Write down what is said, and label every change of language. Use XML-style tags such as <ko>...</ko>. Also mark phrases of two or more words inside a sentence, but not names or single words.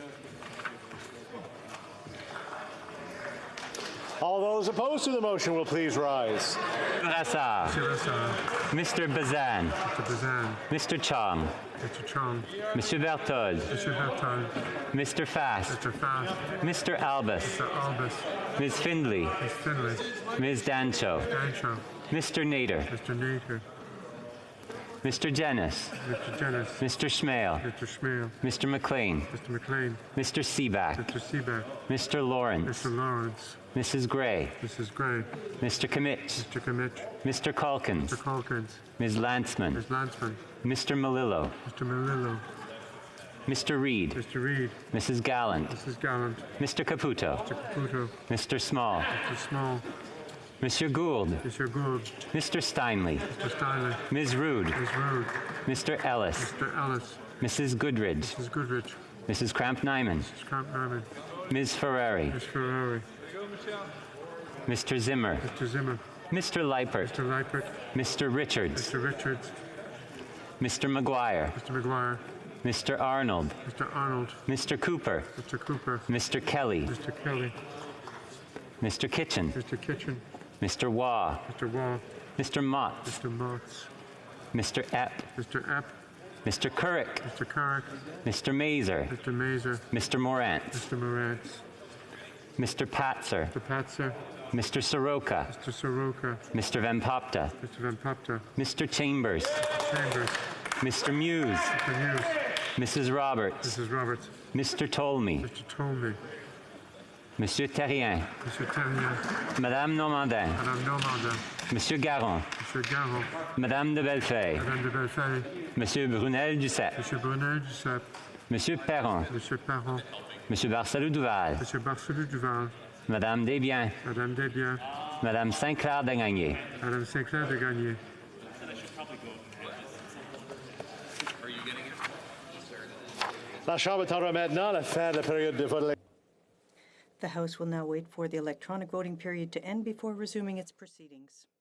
<en>All those opposed to the motion will please rise. Brassard. Mr. Bazan. Mr. Bazan. Mr. Chong. Mr. Chong.</en> <fr>Monsieur Berthold.</fr> <en>Mr. Berthold. Mr. Fast. Mr. Fast. Mr. Albus. Mr. Albus. Ms. Findley. Ms. Findley. Ms. Dancho. Dancho. Mr. Nader. Mr. Nader. Mr. Jennis. Mr. Jennis. Mr. Schmale. Mr. Schmale. Mr. McLean. Mr. McLean. Mr. Seaback. Mr. Seaback. Mr. Lawrence. Mr. Lawrence. Mrs. Gray. Mrs. Gray. Mr. Kimmich. Mr. Kimmich. Mr. Calkins. Mr. Calkins. Ms. Lantzman. Ms. Lantzman. Mr. Malillo. Mr. Malillo. Mr. Reed. Mr. Reed. Mrs. Gallant. Mrs. Gallant. Mr. Caputo. Mr. Caputo. Mr. Small. Mr. Small.</en> <fr>Monsieur Gould.</fr> <en>Mr. Gould. Mr. Steinley. Mr. Steinley. Ms. Rood. Ms. Rood. Mr. Ellis. Mr. Ellis. Mrs. Goodridge. Mrs. Goodrich. Mrs. Cramp-Nyman. Mrs. Cramp-Nyman. Ms. Ferrari. Ms. Ferrari. Mr. Zimmer. Mr. Zimmer. Mr. Leipert. Mr. Leipert. Mr. Richards. Mr. Richards. Mr. McGuire. Mr. McGuire. Mr. Arnold. Mr. Arnold. Mr. Cooper. Mr. Cooper. Mr. Kelly. Mr. Kelly. Mr. Kitchen. Mr. Kitchen. Mr. Waugh. Mr. Waugh. Mr. Motts. Mr. Motts. Mr. Epp. Mr. Epp. Mr. Currick. Mr. Carrick. Mr. Mazer. Mr. Mazer. Mr. Morant. Mr. Morantz. Mr. Patzer. Mr. Patzer. Mr. Soroka. Mr. Soroka. Mr. Van Popta. Mr. Van Popta. Mr. Chambers. Chambers. Mr. Muse. Mr. Hughes. Mrs. Roberts. Mrs. Roberts. Mr. Tolmie. Mr. Tolmie.</en> <fr>Monsieur Terrien. Monsieur Terrien. Madame Normandin. Madame Normandin. Monsieur Garon. Monsieur Garon. Madame de Bellefeuille. Madame de Bellefeuille. Monsieur Brunel Duceppe. Monsieur Brunel Duceppe. Monsieur Perron. Monsieur Perron. Monsieur Barcelou Duval. Monsieur Barcelou Duval. Madame Desbiens. Madame Desbiens. Madame Saint-Clair Degagné. Madame Saint-Clair Degagné. La Chambre attendra maintenant la fin de la période de vote.</fr> <en>The House will now wait for the electronic voting period to end before resuming its proceedings.</en>